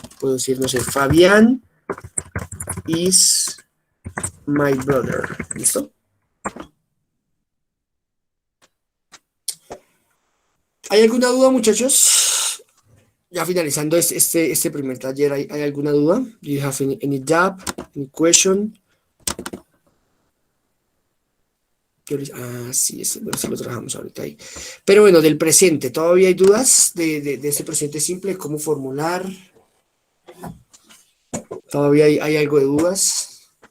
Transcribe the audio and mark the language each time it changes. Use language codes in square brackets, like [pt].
[es] Puedo decir, no sé, Fabián [en] is my brother. [es] ¿Listo? ¿Hay alguna duda, muchachos? Ya finalizando este primer taller, ¿hay alguna duda? [en] Do you have any doubt, any question? [es] Sí, bueno, eso lo trabajamos ahorita ahí. Pero bueno, del presente, ¿todavía hay dudas de este presente simple? ¿Cómo formular? ¿Todavía hay algo de dudas?